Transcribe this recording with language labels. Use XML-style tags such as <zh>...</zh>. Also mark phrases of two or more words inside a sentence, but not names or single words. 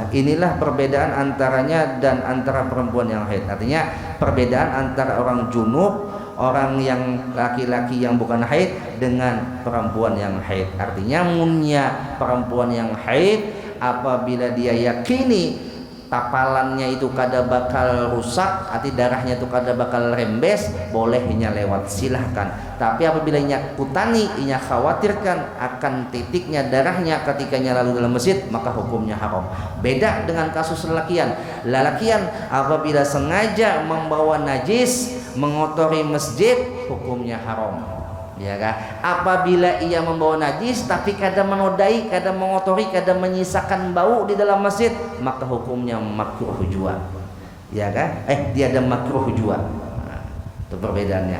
<id>Inilah perbedaan antaranya dan antara perempuan yang haid. Artinya perbedaan antara orang junub, orang yang laki-laki yang bukan haid dengan perempuan yang haid.</id> <bjn>Artinya munnya perempuan yang haid apabila dia yakini tapalannya itu kada bakal rusak, arti darahnya itu kada bakal rembes, bolehnya lewat silahkan. Tapi apabila inya kutani, inya khawatirkan akan titiknya darahnya ketikanya lalu dalam masjid, maka hukumnya haram. Beda dengan kasus lelakian. Lelakian apabila sengaja membawa najis, mengotori masjid hukumnya haram, ya kan? Apabila ia membawa najis tapi kadang menodai, kadang mengotori, kadang menyisakan bau di dalam masjid, maka hukumnya makruh jua, ya kan? Dia ada makruh jua. Nah, itu perbedaannya.</bjn>